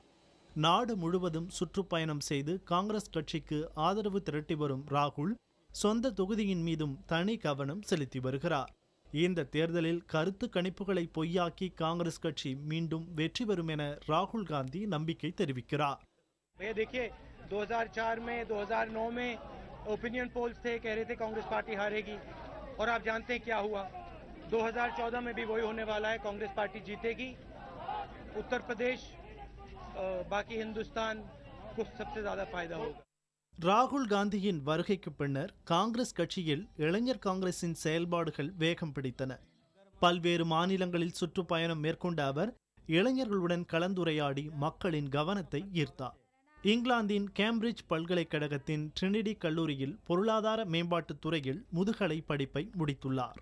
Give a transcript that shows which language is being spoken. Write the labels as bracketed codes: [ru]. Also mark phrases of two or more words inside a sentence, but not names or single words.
[ta] நாடு முழுவதும் சுற்றுப்பயணம் செய்து காங்கிரஸ் கட்சிக்கு ஆதரவு திரட்டி வரும் ராகுல் சொந்த தொகுதியின் மீதும் தனி கவனம் செலுத்தி வருகிறார். இந்த தேர்தலில் கருத்து கணிப்புகளை பொய்யாக்கி காங்கிரஸ் கட்சி மீண்டும் வெற்றி பெறும் என ராகுல் காந்தி நம்பிக்கை தெரிவிக்கிறார். [hi] 2004 में 2009 में [en] opinion polls [hi] थे, कह रहे थे कांग्रेस पार्टी हारेगी और आप जानते हैं क्या हुआ. 2014 में भी वही होने वाला है, कांग्रेस पार्टी जीतेगी. उत्तर प्रदेश, बाकी हिंदुस्तान को सबसे ज्यादा फायदा होगा. [ta] ராகுல் காந்தியின் வருகைக்கு பின்னர் காங்கிரஸ் கட்சியில் இளைஞர் காங்கிரசின் செயல்பாடுகள் வேகம் பிடித்தன. பல்வேறு மாநிலங்களில் சுற்றுப்பயணம் மேற்கொண்ட அவர் இளைஞர்களுடன் கலந்துரையாடி மக்களின் கவனத்தை ஈர்த்தார். இங்கிலாந்தின் கேம்பிரிட்ஜ் பல்கலைக்கழகத்தின் ட்ரினிடி கல்லூரியில் பொருளாதார மேம்பாட்டுத் துறையில் முதுகலை படிப்பை முடித்துள்ளார்.